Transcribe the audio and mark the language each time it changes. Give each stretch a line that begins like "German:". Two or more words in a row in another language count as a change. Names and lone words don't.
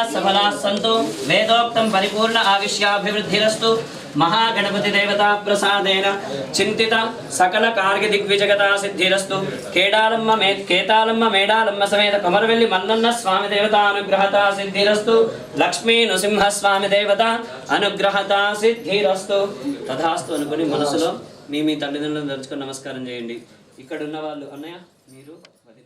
Sanskrit: सफलाः सन्तु वेदोक्तं परिपूर्ण आयुष्याभिवृद्धिरस्तु महागणपति देवता प्रसादेन चिंतित सकल कार्य दिग्विजगता सिद्धिरस्तु केतालम्म मेडालम्म समेत कमरवेल्ली मल्लन्न स्वामी देवता अनुग्रहता सिद्धिरस्तु लक्ष्मी नृसिंह स्वामी देवता अनुग्रहता सिद्धिरस्तु तथास्तु
Telugu: అనుకొని మనసులో మీ తల్లిదండ్రులను దర్శించుకొని నమస్కారం చేయండి. ఇక్కడ ఉన్న వాళ్ళు అన్నయ్య మీరు